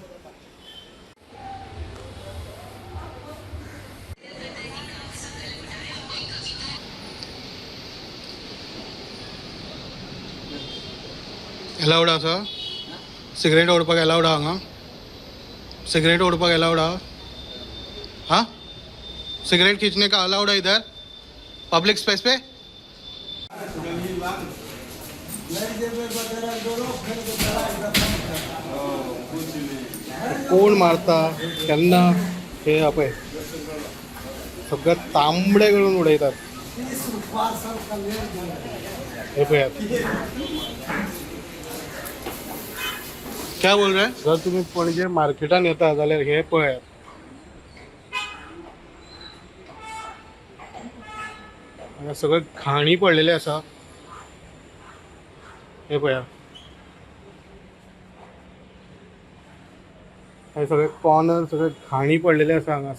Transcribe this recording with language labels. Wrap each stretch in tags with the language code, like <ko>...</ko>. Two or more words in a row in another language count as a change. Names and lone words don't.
<kok>अलाउड आसा सिगरेट ओडपाक? अलाउड आहा हांगा? सिगरेट ओडपाक अलाउड आहा?</kok> <hi>हाँ, सिगरेट खींचने का अलाउड है इधर</hi> <en>public space</en> <hi>पे?</hi> <kok>कोण मारता त्यांना हे आपय सगळं तांबडे करून उडयतात. हे पळयात.</kok> <hi>क्या बोल रहे?</hi> <kok>जर तुम्ही पणजे मार्केटान येता जाल्यार हे पळयात. हांगा सगळं घाणी पडलेले आसा. हे पळया, हे सगळे कॉर्नर सगळे घाणी पडलेले आसा हांगासर.</kok>